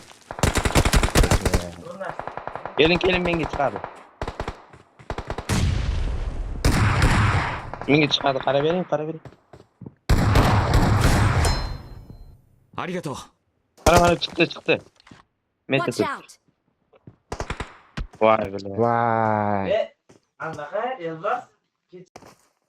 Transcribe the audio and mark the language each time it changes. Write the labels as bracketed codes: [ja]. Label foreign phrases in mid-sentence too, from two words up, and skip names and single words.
[uz] Keling, menga chiqadi. Menga chiqadi, qarab bering. [ja] ありがとう。 [uz] Qara, chiqdi. Meta [en] Watch out! [uz] Voy bilaman. Vay. Anaqa Elbas